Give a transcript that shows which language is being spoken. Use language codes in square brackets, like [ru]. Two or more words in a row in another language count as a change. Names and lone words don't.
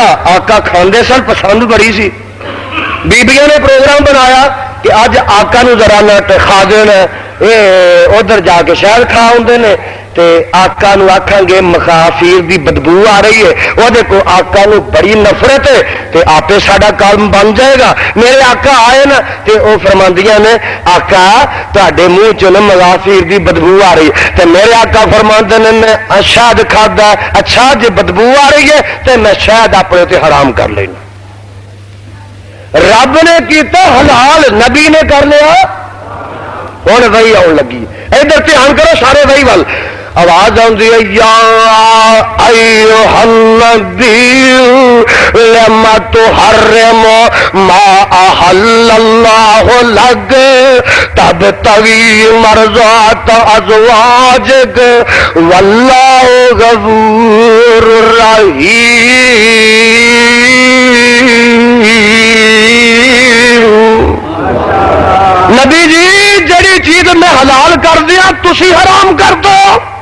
[pa] آقا کھاندے سن پسند بڑی سی. بیبیاں نے پروگرام بنایا کہ اج آقا نو ذرا نہ کھا دینا ادھر جا کے شہد کھا آتے ہیں تے آقا نو آکھاں گے مخافیر دی بدبو آ رہی ہے وہ دیکھو آقا نو بڑی نفرت ہے تے آپ ساڈا کام بن جائے گا. میرے آقا آئے نا تے وہ فرماندیاں نے آقا تہاڈے منہ چ نا مغافیر دی بدبو آ رہی تے میرے آقا فرماندے نے میں شہد کھادا. اچھا جے بدبو آ رہی ہے تے میں شہد اپنے تے حرام کر لینا. رب نے کیتا حلال نبی نے کر لیا ہوں وہی آن لگی. ادھر دھیان کرو سارے وہی وال آواز آتی ہے [ar] یا ایھا النبی لما تحرم ما احل اللہ لک تبتغی مرضات ازواجک واللہ غفور رحیم. [pa] نبی جی جڑی چیز میں حلال کر دیا تسی حرام کر دو.